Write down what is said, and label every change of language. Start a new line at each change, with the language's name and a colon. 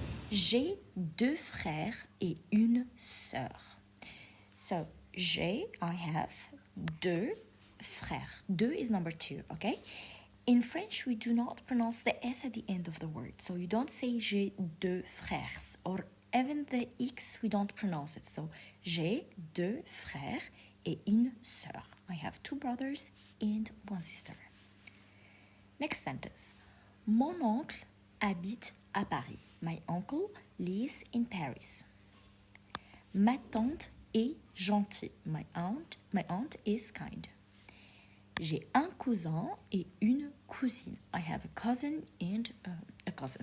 French: J'ai 2 frères et une sœur.
English: So, I have 2 frères. 2 is number 2, okay? In French, we do not pronounce the S at the end of the word. So you don't say
French: j'ai 2 frères,
English: or even the X, we don't pronounce it.
French: So, j'ai 2 frères et une sœur.
English: I have 2 brothers and 1 sister. Next sentence.
French: Mon oncle habite à Paris.
English: My uncle lives in Paris.
French: Ma tante est gentille.
English: My aunt is kind.
French: J'ai un cousin et une cousine.
English: I have a cousin and a cousin.